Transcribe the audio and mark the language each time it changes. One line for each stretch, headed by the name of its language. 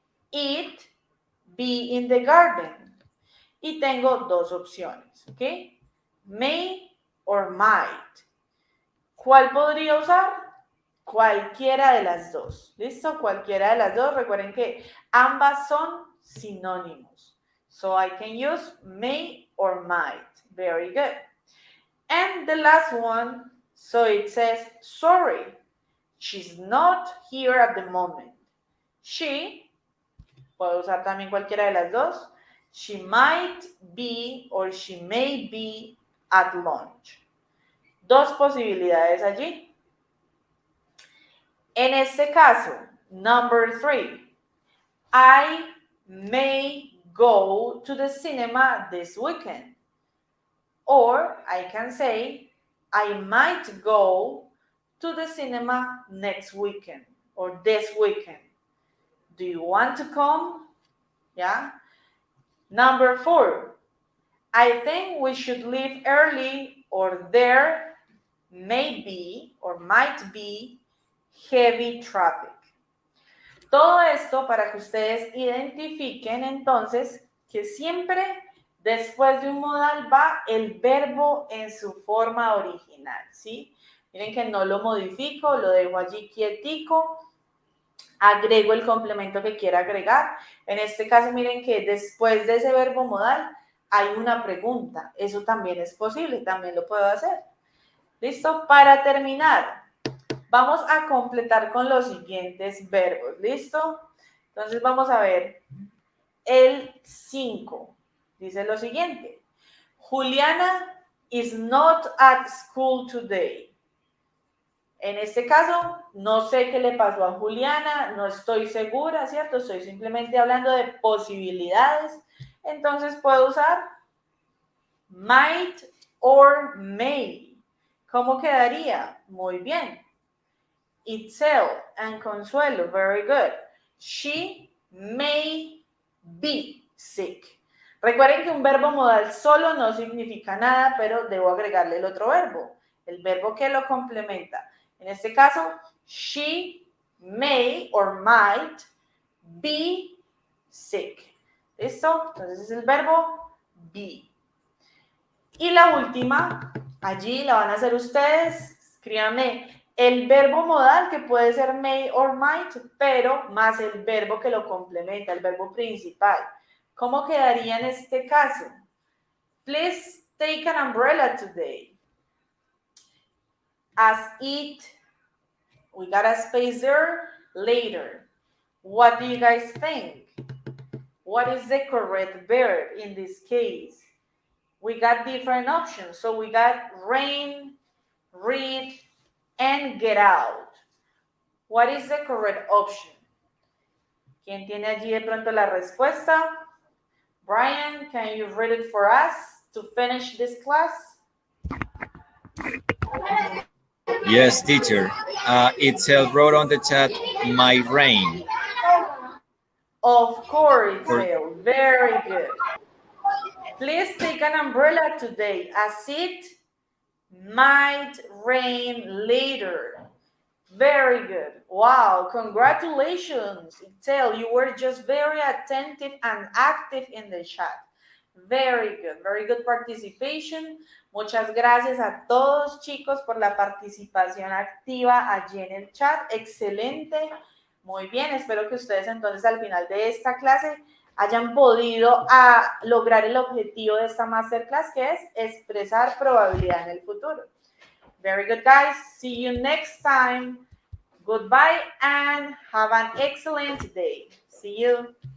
English: It, be in the garden.
Spanish: Y tengo dos opciones, ¿ok? May or might. ¿Cuál podría usar? Cualquiera de las dos. ¿Listo? Cualquiera de las dos. Recuerden que ambas son sinónimos.
English: So I can use may or might. Very good. And the last one, so it says, sorry, she's not here at the moment.
Spanish: She, puedo usar también cualquiera de las dos.
English: She might be or she may be at lunch.
Spanish: Dos posibilidades allí. En este caso,
English: number 3, I may go to the cinema this weekend. Or I can say, I might go to the cinema next weekend or this weekend. Do you want to come? Yeah. Number 4, I think we should leave early or there may be or might be heavy traffic.
Spanish: Todo esto para que ustedes identifiquen entonces que siempre después de un modal va el verbo en su forma original, ¿sí? Miren que no lo modifico, lo dejo allí quietico, agrego el complemento que quiera agregar. En este caso, miren que después de ese verbo modal hay una pregunta. Eso también es posible, también lo puedo hacer. ¿Listo? Para terminar, vamos a completar con los siguientes verbos, ¿listo? Entonces vamos a ver el 5. Dice lo siguiente.
English: Juliana is not at school today.
Spanish: En este caso, no sé qué le pasó a Juliana, no estoy segura, ¿cierto? Estoy simplemente hablando de posibilidades. Entonces puedo usar might or may. ¿Cómo quedaría? Muy bien.
English: Itzel and Consuelo, very good. She may be sick.
Spanish: Recuerden que un verbo modal solo no significa nada, pero debo agregarle el otro verbo, el verbo que lo complementa. En este caso,
English: she may or might be sick.
Spanish: ¿Listo? Entonces es el verbo be. Y la última, allí la van a hacer ustedes. Escríbanme el verbo modal que puede ser may or might, pero más el verbo que lo complementa, el verbo principal. ¿Cómo quedaría en este caso?
English: Please take an umbrella today. As it, we got a space there, later. What do you guys think? What is the correct verb in this case? We got different options. So we got rain, read, and get out. What is the correct option?
Spanish: ¿Quién tiene allí de pronto la respuesta?
English: Brian, can you read it for us to finish this class? Yes, teacher. Itzel wrote on the chat, my rain. Of course, For, Itzel. Very good. Please take an umbrella today, as it might rain later. Very good. Wow, congratulations, Itzel. You were just very attentive and active in the chat. Very good participation.
Spanish: Muchas gracias a todos, chicos, por la participación activa allí en el chat. Excelente. Muy bien, espero que ustedes entonces al final de esta clase hayan podido lograr el objetivo de esta masterclass, que es expresar probabilidad en el futuro.
English: Very good, guys. See you next time. Goodbye and have an excellent day. See you.